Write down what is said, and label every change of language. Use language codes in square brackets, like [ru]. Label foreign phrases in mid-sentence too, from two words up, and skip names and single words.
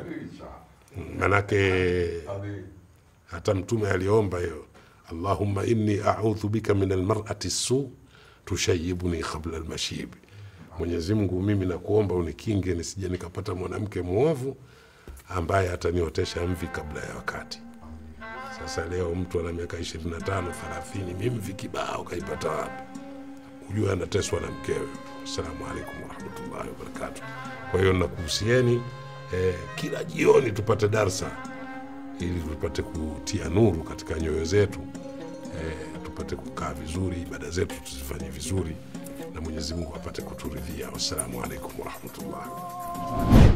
[sw] Manake hata Mtume aliomba hiyo, [ar] اللهم إني أعوذ بك من المرأة السوء تشيبني قبل المشيب. [sw] Mwenyezi Mungu, mimi nakuomba unikinge nisije nikapata mwanamke muovu ambaye ataniotesha mvi kabla ya wakati. Sasa leo mtu ana miaka 25, 30, mimi mvi kibao kaipata wapi? Ujue anateswa na mkewe. [ar] السلام عليكم ورحمة الله وبركاته. [sw] Kwa hiyo nakuhusieni kila jioni tupate darsa ili tupate kutia nuru katika nyoyo zetu, tupate kukaa vizuri, ibada zetu tuzifanye vizuri na Mwenyezi Mungu apate kuturidhia. [ar] والسلام عليكم ورحمة الله.